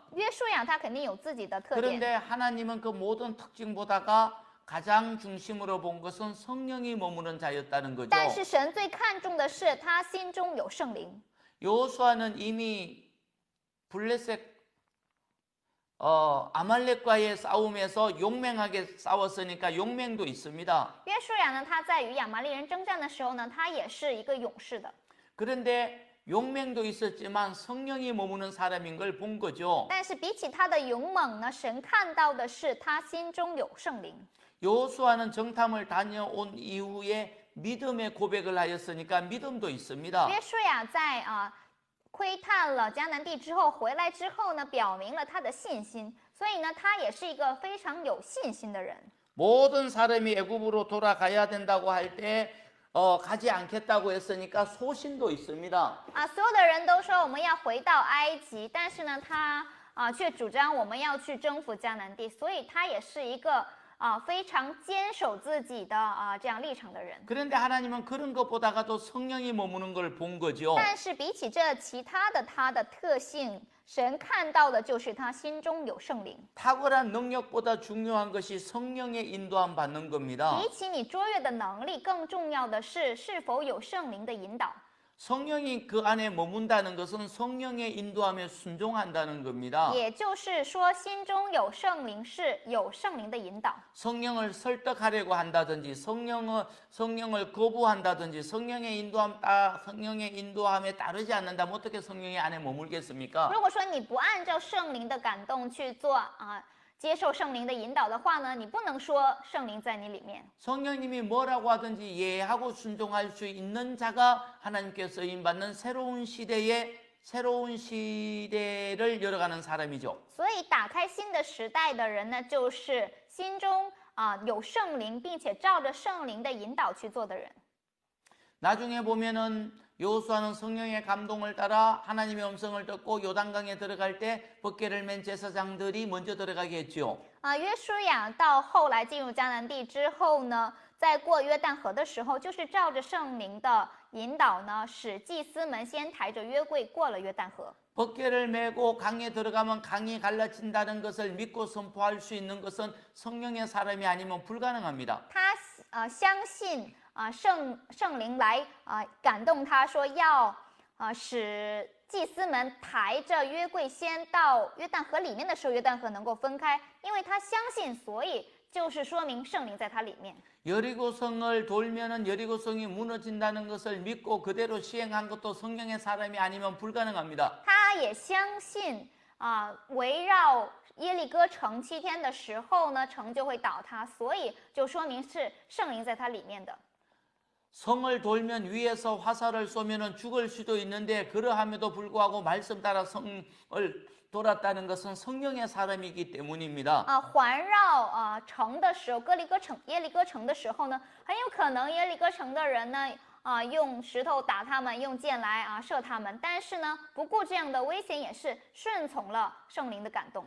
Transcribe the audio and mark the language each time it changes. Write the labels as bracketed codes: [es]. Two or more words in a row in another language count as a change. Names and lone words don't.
[zh] 约书亚他肯定有自己的特点， [ko] 그런데 하나님은 그 모든 특징보다가 가장 중심으로 본 것은 성령이 머무는 자였다는 거죠. [zh] 但是神最看重的是他心中有圣灵。 [ko] 여호수아는 이미 블레셋 아말렉과의 싸움에서 용맹하게 싸웠으니까 용맹도 있습니다. [zh] 约书亚呢，他在与亚玛力人征战的时候呢，他也是一个勇士的。 [ko] 그런데 용맹도 있었지만 성령이 머무는 사람인 걸 본 거죠. [zh] 但是比起他的勇猛呢，神看到的是他心中有圣灵。 [ko] 여호수아는 정탐을 다녀온 이후에 믿음의 고백을 하였으니까 믿음도 있습니다. [zh] 约书亚在窥探了迦南地之后回来之后呢，表明了他的信心，所以呢，他也是一个非常有信心的人。 [ko] 모든 사람이 애굽으로 돌아가야 된다고 할 때 가지 않겠다고 했으니까 소신도 있습니다. [zh] 所有的人都说我们要回到埃及，但是呢，他却主张我们要去征服迦南地，所以他也是一个非常坚守自己的这样立场的人。 [ko] 그런데 하나님은 그런 것보다가도 성령이 머무는 걸 본 거죠. [zh] 但是比起这其他的他的特性，神看到的就是他心中有圣灵。 [ko] 탁월한 능력보다 중요한 것이 성령의 인도함 받는 겁니다. [zh] 比起你卓越的能力，更重要的是是否有圣灵的引导。 [ko] 성령이 그 안에 머문다는 것은 성령의 인도함에 순종한다는 겁니다. [zh] 也就是说，心中有圣灵是有圣灵的引导。 [ko] 성령을 설득하려고 한다든지 성령을 거부한다든지 성령의 인도함에 따르지 않는다면 어떻게 성령의 안에 머물겠습니까? [zh] 如果说你不按照圣灵的感动去做接受圣灵的引導的話呢，你不能說聖靈在你裡面。 [ko] 성령님이 뭐라고 하든지 예하고 순종할 수 있는 자가 하나님께 쓰임받는 새로운 시대를 열어가는 사람이죠. [zh] 所以打开新的时代的人呢，就是心中有圣灵，并且照着圣灵的引导去做的人。 [ko] 나중에 보면은 여호수아는 성령의 감동을 따라 하나님의 음성을 듣고 요단강에 들어갈 때 벗개를 맨 제사장들이 먼저 들어가게 했죠. [zh] 约书亚到后来进入迦南地之后呢，在过约旦河的时候，就是照着圣灵的引导呢，使祭司们先抬着约柜过了约旦河。 [ko] 벗개를 메고 강에 들어가면 강이 갈라진다는 것을 믿고 선포할 수 있는 것은 성령의 사람이 아니면 불가능합니다. [zh] 他相信圣灵来感动他说要使祭司们抬着约柜先到约旦河里面的时候，约旦河能够分开，因为他相信，所以就是说明圣灵在他里面。 [ko] 여리고성을 돌면은 여리고성이 무너진다는 것을 믿고 그대로 시행한 것도 성령의 사람이 아니면 불가능합니다. [zh] 他也相信围绕耶利哥城7天的时候呢，城就会倒塌，所以就说明是圣灵在它里面的。 [ko] 성을 돌면 위에서 화살을 쏘면은 죽을 수도 있는데 그러함에도 불구하고 말씀 따라 성을 돌았다는 것은 성령의 사람이기 때문입니다. [zh] 环绕城的时候，耶利哥城的时候呢，很有可能耶利哥城的人呢用石头打他们，用箭来射他们，但是呢，不顾这样的危险，也是顺从了圣灵的感动。